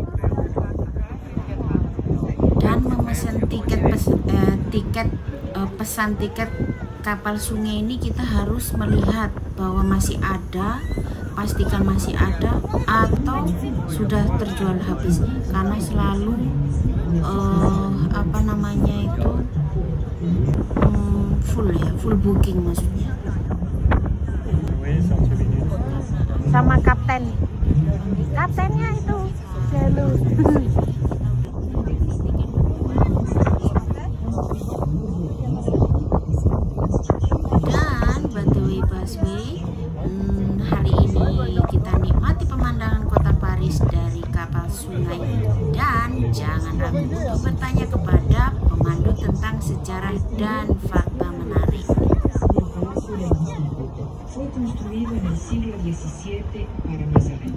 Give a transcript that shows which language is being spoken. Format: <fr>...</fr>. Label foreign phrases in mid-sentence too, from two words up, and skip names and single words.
<id>Dan memesan pesan tiket kapal sungai ini kita harus melihat bahwa masih ada, pastikan masih ada atau sudah terjual habis, karena selalu full ya,</id> <en>full booking</en> <id>maksudnya. Sama kaptennya itu selalu. Dan</id> <en>by the way</en> <id>busway, hari ini kita nikmati pemandangan kota Paris dari kapal sungai, dan jangan ragu untuk bertanya kepada pemandu tentang sejarah dan fakta menarik.</id> <es>Fue construido en el siglo XVII para Mazarin.</es>